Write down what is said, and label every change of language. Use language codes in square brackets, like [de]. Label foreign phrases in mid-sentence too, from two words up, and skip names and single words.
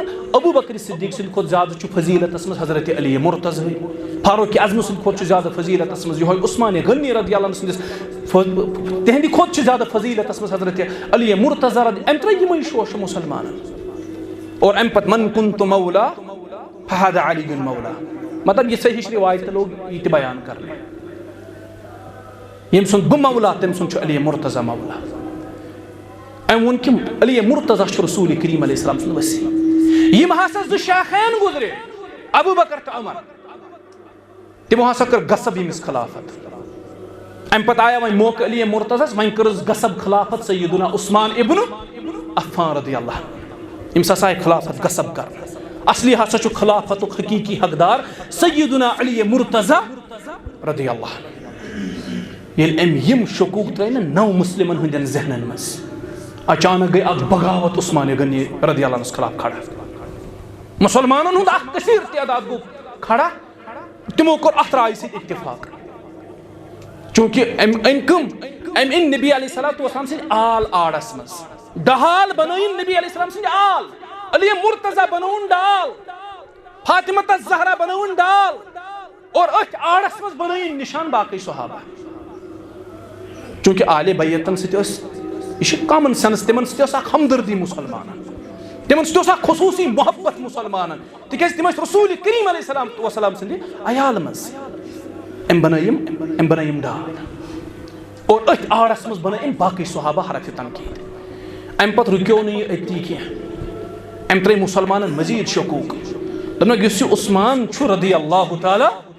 [ks] ابوٗ بکر صدیق سٕنٛدِ کھۄتہٕ زیادٕ چھُ فضیلتس منٛز حضرت علی مرتضیٰ فاروق اعظم سٕنٛدِ کھۄتہٕ چھُ زیادٕ فضیلتس منٛز یِہوے عثمان غنی [ar] رضی اللہ عنہ [ks] سٕنٛدِس تہنٛدِ کھۄتہٕ چھُ زیادٕ فضیلتس منٛز حضرت علی مرتضیٰ أمۍ ترٛٲے یِمے شوشہٕ مسلمانن اور أمۍ پتہٕ [ar] من كنت مولا فهذا علی مولا [ks] مطلب یِژھے ہِش روایتہِ لوگ یہِ تہِ بیان کرنہٕ ییٚمہِ سُنٛد بہٕ مولا تٔمۍ سُنٛد چھُ علی مرتضیٰ مولا أمۍ ووٚن کہِ علی مرتضیٰ چھُ رسول کریم [ar] علیہ السلام [ks] سُنٛد ؤسیع یِم ہسا زٕ شاخین گُزرے ابوٗ بکر تہٕ عمر تِمو ہسا کٔر غصب ییٚمِس خلافت امہِ پتہٕ آیا وۄنۍ موقعہٕ علی مرتضیٰ وۄنۍ کٔرٕس غصب خلافت سیدنا عثمان ابن عفان [ar] رضی اللہ [ks] أمِس ہسا آیہِ خلافت غصب کرنہٕ اصلی ہسا چھُ خلافتُک حقیٖقی حقدار سیدنا علی مرتضیٰ [ar] رضی اللہ [ks] ییٚلہِ أمۍ یِم شکوٗک ترٛٲے نہ نو مسلمن ہٕنٛدٮ۪ن ذہنن منٛز اچانک گئی اکھ بغاوت عثمان غنی [ar] رضی اللہ عنہ [ks] خلاف کھڑا مسلمانن ہُنٛد اکھ کثیر تعداد گوٚو کھڑا تِمو کوٚر اتھ رایہِ سۭتۍ اتفاق چوٗنکہِ أمۍ أنۍ کٕم أمۍ أنۍ نبی [ar] علیہ الصلوٰۃ والسلام [ks] سٕنٛدِ آل آڑس منٛز ڈہال بنٲیِن نبی [ar] علیہ السلام [ks] سٕنٛدِ آل علی مرتضیٰ بنووُن ڈال فاطمہ الزہرا بنووُن ڈال اور أتھۍ آڑس منٛز بنٲیِن نشان باقٕے صحابہ چوٗنکہِ آلِ بیتن سۭتۍ ٲسۍ یہ چھُ [en] common sense [ks] تمن سۭتۍ ٲس اکھ ہمدردی مسلمانن تمن سۭتۍ اوس اکھ خصوٗصی محبت مسلمانن تِکیازِ تِم ٲسۍ رسول کریم [ar] علیہ السلام وسلام [ks] سٕنٛدِ عیال منٛز أمۍ بنٲے یِم ڈال اور أتھۍ آڑس منٛز بنٲے أمۍ باقٕے صحابہ حرفہِ تنقیٖد امہِ پتہٕ رُکیو نہٕ یہِ أتی کینٛہہ أمۍ ترٛٲے مسلمانن مزیٖد شکوٗک دوٚپنکھ یُس یہِ عثمان چھُ [ar] رضی اللہ تعالیٰ